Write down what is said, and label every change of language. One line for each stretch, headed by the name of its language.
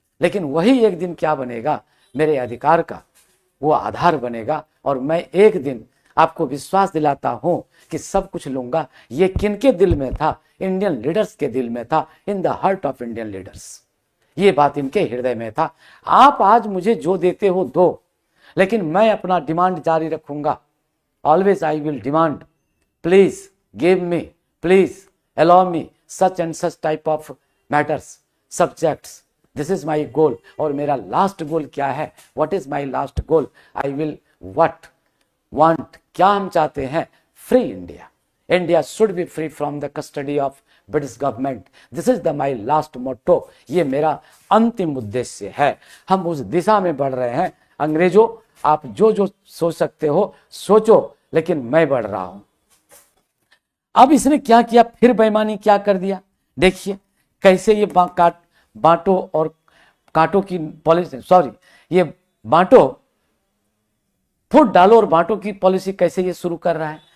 Hindi: लेकिन वही एक दिन क्या बनेगा, मेरे अधिकार का वो आधार बनेगा, और मैं एक दिन आपको विश्वास दिलाता हूं कि सब कुछ लूंगा। ये किनके दिल में था, इंडियन लीडर्स के दिल में था,
English: in the heart of Indian leaders,
Hindi: ये बात इनके हृदय में था। आप आज मुझे जो देते हो दो, लेकिन मैं अपना डिमांड जारी रखूंगा।
English: Always I will demand, please give me, please allow me such and such type of matters, subjects. This is my goal.
Hindi: और मेरा लास्ट गोल क्या है,
English: what is my last goal? I will what want,
Hindi: क्या हम चाहते हैं,
English: free India. India should be free from the custody of British government. This is the my last motto.
Hindi: ये मेरा अंतिम उद्देश्य है। हम उस दिशा में बढ़ रहे हैं। अंग्रेजों, आप जो जो सोच सकते हो सोचो, लेकिन मैं बढ़ रहा हूं। अब इसने क्या किया, फिर बेईमानी क्या कर दिया, देखिए कैसे ये बांटो और काटो की पॉलिसी, सॉरी ये बांटो, फूट डालो और बांटो की पॉलिसी कैसे ये शुरू कर रहा है।